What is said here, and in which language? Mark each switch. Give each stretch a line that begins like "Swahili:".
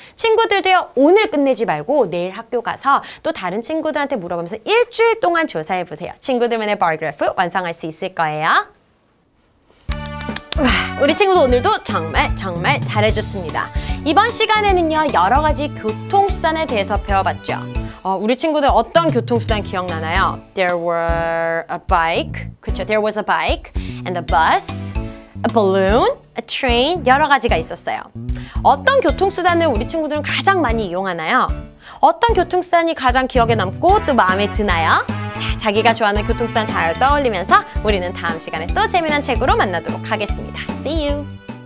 Korean: 친구들도요, 오늘 끝내지 말고 내일 학교 가서 또 다른 친구들한테 물어보면서 일주일 동안 조사해보세요. 친구들만의 bar 그래프 완성할 수 있을 거예요. 우리 친구도 오늘도 정말 잘해줬습니다. 이번 시간에는요, 여러 가지 교통수단에 대해서 배워봤죠. 우리 친구들 어떤 교통수단 기억나나요?
English: There were a bike, 그쵸? There was a bike and a bus, a balloon, a train,
Korean: 여러 가지가 있었어요. 어떤 교통수단을 우리 친구들은 가장 많이 이용하나요? 어떤 교통수단이 가장 기억에 남고 또 마음에 드나요? 자, 자기가 좋아하는 교통수단 잘 떠올리면서 우리는 다음 시간에 또 재미난 책으로 만나도록 하겠습니다.
English: See you!